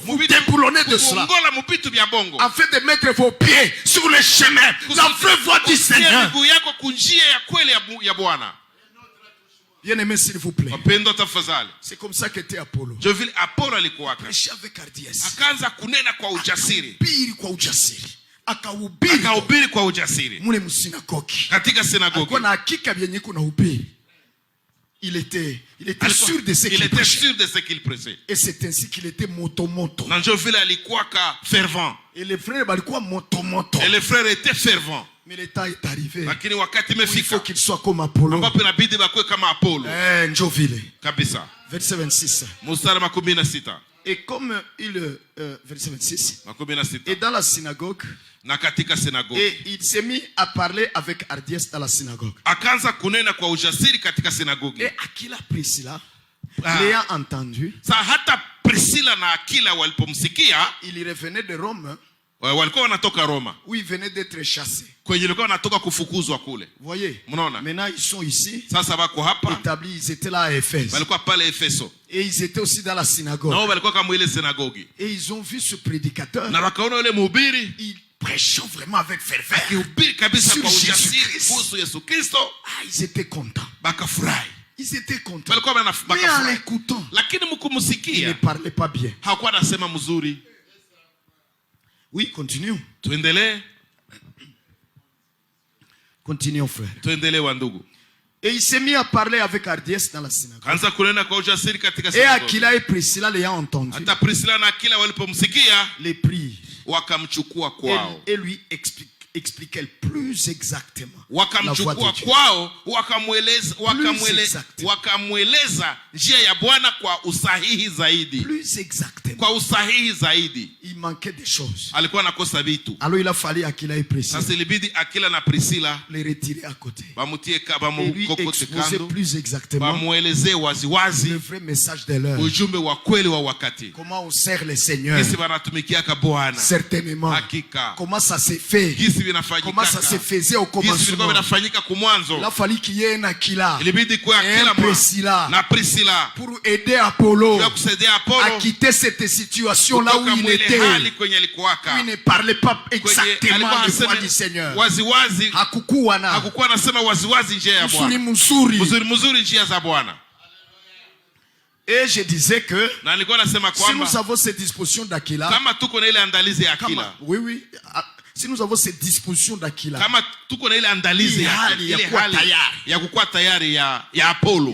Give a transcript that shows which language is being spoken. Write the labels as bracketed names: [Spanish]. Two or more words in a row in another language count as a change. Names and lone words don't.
[French] Vous déboulonnez de cela afin de mettre vos pieds sur le chemin, la vraie voie du Seigneur. Bien-aimé, s'il vous plaît. C'est comme ça qu'était Apollo. Prêcher avec hardiesse. [Swahili] Akahubiri kwa ujasiri. Mule msinagogi. Alikuwa na hakika vyenye kuna hubiri. [French] Il était sûr de ce qu'il prêchait. Et c'est ainsi qu'il était moto. Et les frères [Swahili] balikuwa moto. [French] Et les frères étaient fervents. Mais le temps est arrivé. Il faut qu'il soit comme Apollo. Njovile. Verset 26. Et comme verset 26. Et dans la synagogue. Et il s'est mis à parler avec hardiesse dans la synagogue. Et Aquila Priscilla, l'ayant entendu, il revenait de Rome. [Swahili] walikuwa wanatoka Roma. [French] Où ils venaient d'être chassés. [Swahili] Kwenye walikuwa wanatoka kufukuzwa kule. [French] Voyez. [Swahili] Mnaona? [French] Maintenant ils sont ici. [Swahili] Sasa bako hapa. [French] Établis, ils étaient là à Éphèse. [Swahili] Walikuwa pale Efeso. [French] Et ils étaient aussi dans la synagogue. [Swahili] Na walikuwa kama ile synagogue. [French] Et ils ont vu ce prédicateur. [Swahili] Na wakaona yule mhubiri. [French] Il prêchait vraiment avec ferveur. [Swahili] Akihubiri kabisa kwa ujasiri kuhusu Yesu Kristo. [French] Ah, ils étaient contents. [Swahili] Bakafurahi. [French] Ils étaient contents. Mais en l'écoutant, il ne parlait pas bien. Oui, continuons. Continuons, frère. Et il s'est mis à parler avec hardiesse dans la synagogue. Et Aquila et Priscilla l'ayant entendu, les prirent et lui expliquait plus exactement la voie de Dieu. [Swahili] Wakamweleza njia ya Bwana kwa usahihi zaidi. [French] Plus exactement. [Swahili] Kwa usahihi zaidi. [French] Il manquait des choses. [Swahili] Alikuwa nakosa vitu. [French] Alors il a fallu Aquila et Priscilla. [Swahili] Sasa ilibidi Aquila na Priscilla [French] les retirer à côté. [Swahili] Bamutie bamukokote kando. [French] Plus exactement. [Swahili] Bamueleze waziwazi [French] le vrai message de l'heure. [Swahili] Ujumbe wa kweli wa wakati. [French] Comment on sert le Seigneur. [Swahili] Kisi banatumikiaka Bwana. [French] Certainement. [Swahili] Hakika. [French] Comment ça s'est fait. Comment ça se faisait au commencement. Il a fallu qu'il y ait un Aquila et un Priscilla pour aider Apollo à quitter cette situation là où il était, où il ne parlait pas exactement la voix du Seigneur. [Swahili] Hakukuwa mzuri. [French] Et je disais que si nous avons cette disposition d'Aquila, oui, si nous avons cette disposition d'Aquila, il y a Apollo.